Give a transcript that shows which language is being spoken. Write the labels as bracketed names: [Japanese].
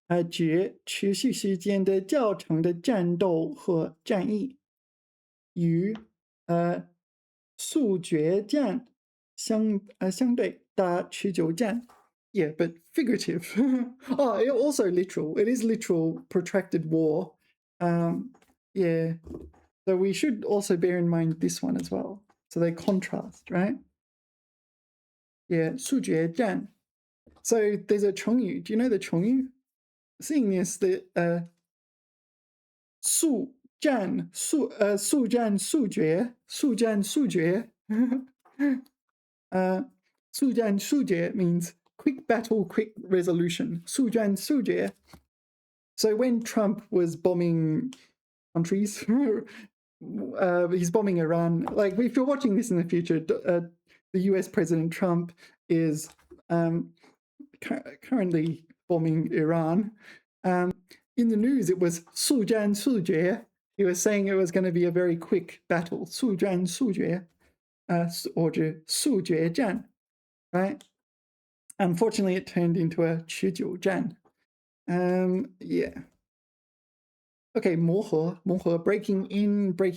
[Chinese] 指持续时间的较长的战斗和战役，与速决战相对打持久战。 [English] Yeah, but figurative. Oh, also literal. It is literal, protracted war. Yeah. So we should also bear in mind this one as well. So they contrast, right? Yeah, 速决战.So there's a 成语. Do you know the 成语? Seeing this, the 速战速战速决速战速决 means quick battle, quick resolution. [Chinese] 速战速决. [English] So when Trump was bombing countries, he's bombing Iran. Like if you're watching this in the future, the US President Trump is currently bombing Iran. In the news, it was 速战速决. He was saying it was going to be a very quick battle. 速战速决, or 速决战, right? Unfortunately, it turned into a 持久战. Yeah. Okay, 磨合, breaking in.